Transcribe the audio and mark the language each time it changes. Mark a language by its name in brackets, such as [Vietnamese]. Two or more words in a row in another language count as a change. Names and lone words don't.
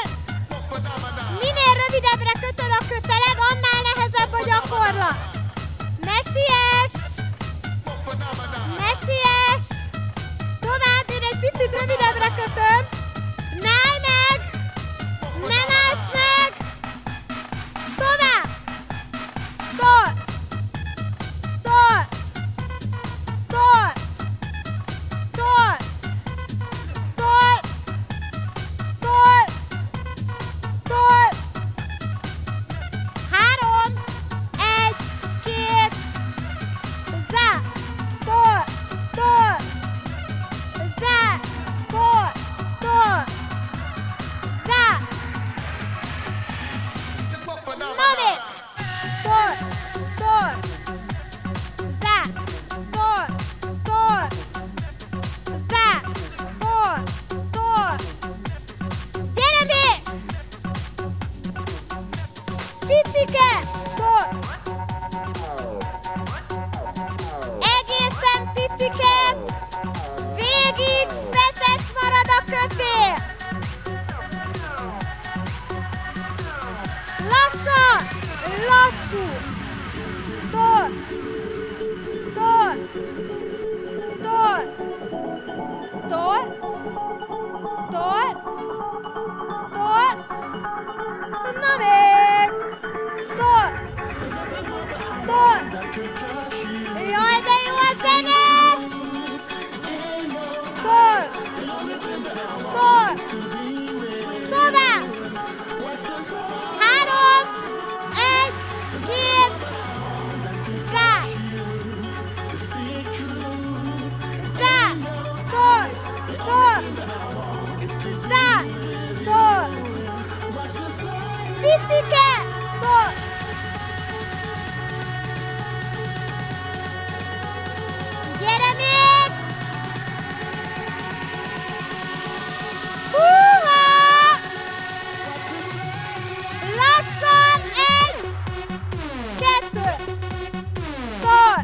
[Hungarian] Minél rövidebbre kötöd a köteled, annál nehezebb a gyakorlat. Ne siess! Ne siess! Tovább, én egy picit rövidebbre kötöm. Ne állj meg! Nem állsz meg! Tovább! Tor! Tor! Tor! Tor! Tor! Tor! Tor! 3, 1, 2, zá! Tor! Tor! Zá! Tor! Tor! Zá! Nove! Tor! Tor! Zá! Tor! Tor! Zá! Tor! Tor! Gyere még! Picike! Tor! Egészen picike! Végig feszes marad a kötél! Lassan! Lassú! Tor! Tor! Tor! Tor! Tor! Tor! Na még! Tor! Tor! Jaj, de jó a zene! Tor! Tor! Tovább! 3, 1, 2, zá! Zá! Tor! Tor! Zá! Tor! Picike! Tor! Gyere még! Húha! Lassan! 1, 2, tor!